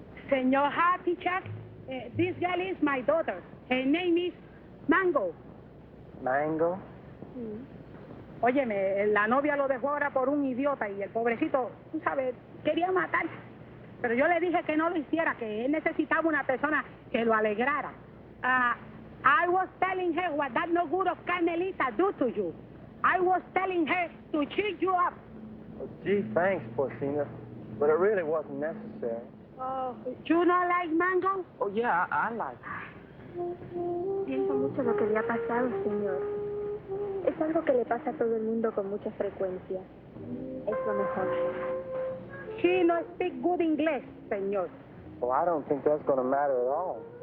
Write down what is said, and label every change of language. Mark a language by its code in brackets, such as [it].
[en] Senor Happy Chuck, this girl is my daughter. Her name is Mango. Mango? [es] Óyeme, la novia lo dejó ahora por un idiota y el pobrecito, tú sabes, quería matar. Pero yo le dije que no lo hiciera, que él necesitaba una persona que lo alegrara. [en] I was telling her what that no good of Carmelita do to you. I was telling her to cheer you up. Oh, gee, thanks, Porcina. But it really wasn't necessary. Oh, you not like Mango? Oh, yeah, I like it. [es] Siento mucho lo que le ha pasado, señor. Es algo que le pasa a todo el mundo con mucha frecuencia. Es lo mejor. [en] She no speak good English, señor. Well, I don't think that's going to matter at all.